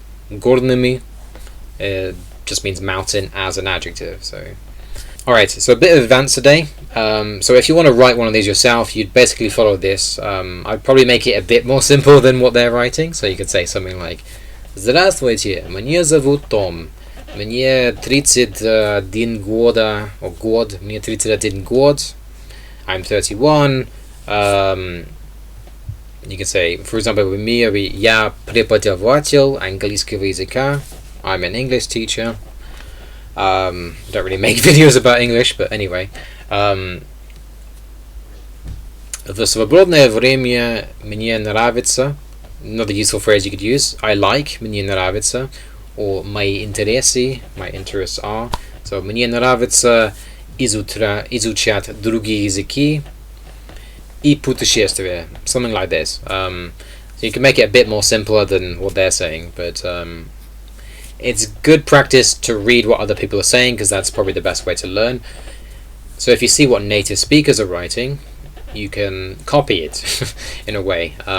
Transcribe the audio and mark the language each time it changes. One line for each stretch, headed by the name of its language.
English: Горными just means mountain as an adjective. So. Alright, so a bit of advance today. So if you want to write one of these yourself, you'd basically follow this. I'd probably make it a bit more simple than what they're writing. So you could say something like
Russian: Здравствуйте, меня зовут Том. Мне 31 года, or год, мне 31 год.
English: I'm 31. You can say, for example, with me,
Russian: я преподаватель английского языка.
English: I'm an English teacher. Don't really make videos about English, but anyway.
Russian: В свободное время мне нравится.
English: Another useful phrase you could use. I like,
Russian: мне нравится.
English: Or
Russian: мои интересы,
English: my interests are.
Russian: So мне нравится изучать другие языки и путешествия.
English: Something like this. So you can make it a bit more simpler than what they're saying, but it's good practice to read what other people are saying, because that's probably the best way to learn. So if you see what native speakers are writing, you can copy it in a way.